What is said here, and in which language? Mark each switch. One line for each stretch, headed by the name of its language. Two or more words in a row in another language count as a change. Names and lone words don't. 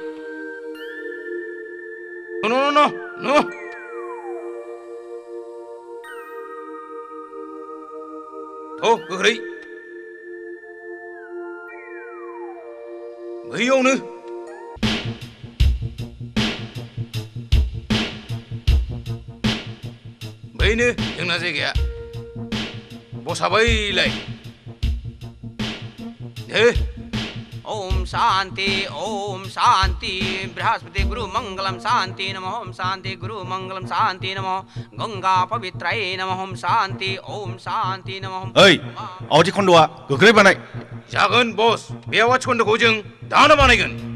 Bodo: न गोख्रै बैयावनो बैनो जोंना जायगाया बसा बैलाय दे
Sanskrit: ओम शांति बृहस्पति गुरु मंगलम शांति नमः ओम शांति गुरु मंगलम शांति नमः गंगा पवित्राय नमः ओम शांति नमः
Bodo: ओइ आवथि खन्दआ गोख्रै बानाय जागोन बस बे आवाज खन्दखौ जों दानो बानायगोन